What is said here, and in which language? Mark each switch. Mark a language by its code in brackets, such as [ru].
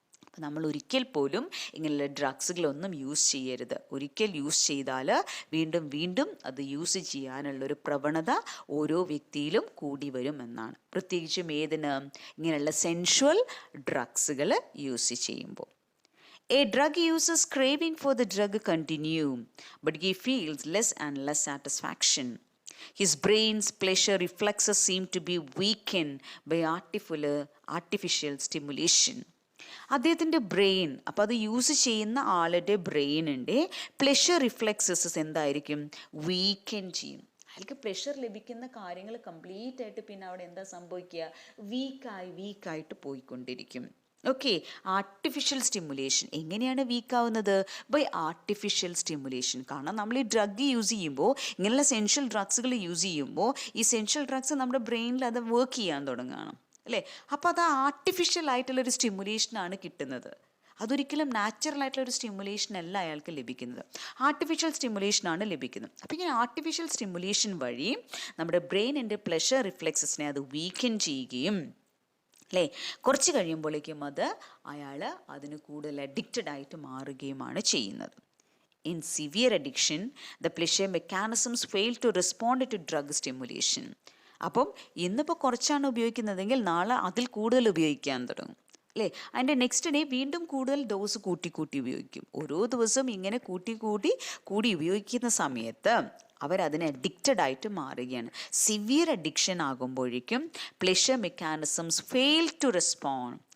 [ml] അപ്പം നമ്മൾ ഒരിക്കൽ പോലും ഇങ്ങനെയുള്ള ഡ്രഗ്സുകളൊന്നും യൂസ് ചെയ്യരുത്. ഒരിക്കൽ യൂസ് ചെയ്താൽ വീണ്ടും വീണ്ടും അത് യൂസ് ചെയ്യാനുള്ളൊരു പ്രവണത ഓരോ വ്യക്തിയിലും കൂടി വരും എന്നാണ്. പ്രത്യേകിച്ചും ഏതിന്, ഇങ്ങനെയുള്ള സെൻഷ്വൽ ഡ്രഗ്സുകൾ യൂസ് ചെയ്യുമ്പോൾ. [en] A drug user's craving for the drug continue, but he feels less and less satisfaction. His brain's pleasure reflexes seem to be weakened by artificial stimulation. [ml] അദ്ദേഹത്തിൻ്റെ ബ്രെയിൻ, അപ്പോൾ അത് യൂസ് ചെയ്യുന്ന ആളുടെ ബ്രെയിനിൻ്റെ പ്ലഷർ റിഫ്ലെക്സസ് എന്തായിരിക്കും, വീക്കൻ ചെയ്യും. അയാൾക്ക് pleasure ലഭിക്കുന്ന കാര്യങ്ങൾ കംപ്ലീറ്റ് ആയിട്ട് പിന്നെ അവിടെ എന്താ സംഭവിക്കുക, വീക്കായിട്ട് പോയിക്കൊണ്ടിരിക്കും. Okay, artificial stimulation. എങ്ങനെയാണ് വീക്കാവുന്നത്? By artificial stimulation. കാരണം നമ്മൾ ഈ ഡ്രഗ് യൂസ് ചെയ്യുമ്പോൾ, ഇങ്ങനെയുള്ള സെൻഷ്യൽ ഡ്രഗ്സുകൾ യൂസ് ചെയ്യുമ്പോൾ ഈ സെൻഷ്യൽ ഡ്രഗ്സ് നമ്മുടെ ബ്രെയിനിൽ അത് വർക്ക് ചെയ്യാൻ തുടങ്ങുകയാണ് അല്ലേ. അപ്പോൾ അത് ആർട്ടിഫിഷ്യൽ ആയിട്ടുള്ളൊരു സ്റ്റിമുലേഷനാണ് കിട്ടുന്നത്. അതൊരിക്കലും നാച്ചുറൽ ആയിട്ടുള്ളൊരു സ്റ്റിമുലേഷൻ അല്ല അയാൾക്ക് ലഭിക്കുന്നത്, ആർട്ടിഫിഷ്യൽ സ്റ്റിമുലേഷനാണ് ലഭിക്കുന്നത്. അപ്പോൾ ഇങ്ങനെ ആർട്ടിഫിഷ്യൽ സ്റ്റിമുലേഷൻ വഴി നമ്മുടെ ബ്രെയിനിൻ്റെ പ്ലഷർ റിഫ്ലെക്സസിനെ അത് വീക്കൻ ചെയ്യുകയും അല്ലേ, കുറച്ച് കഴിയുമ്പോഴേക്കും അത് അയാൾ അതിന് കൂടുതൽ അഡിക്റ്റഡ് ആയിട്ട് മാറുകയുമാണ് ചെയ്യുന്നത്. [en] In severe addiction, the pleasure mechanisms fail to respond to drug stimulation. [ml] അപ്പം ഇന്നിപ്പോൾ കുറച്ചാണ് ഉപയോഗിക്കുന്നതെങ്കിൽ നാളെ അതിൽ കൂടുതൽ ഉപയോഗിക്കാൻ തുടങ്ങും അല്ലേ. അതിൻ്റെ നെക്സ്റ്റ് ഡേ വീണ്ടും കൂടുതൽ ഡോസ് കൂട്ടി ഉപയോഗിക്കും. ഓരോ ദിവസവും ഇങ്ങനെ കൂടി ഉപയോഗിക്കുന്ന സമയത്ത് അവരതിന് അഡിക്റ്റഡ് ആയിട്ട് മാറുകയാണ്. സിവിയർ അഡിക്ഷൻ ആകുമ്പോഴേക്കും pleasure mechanisms [en] Fail to respond.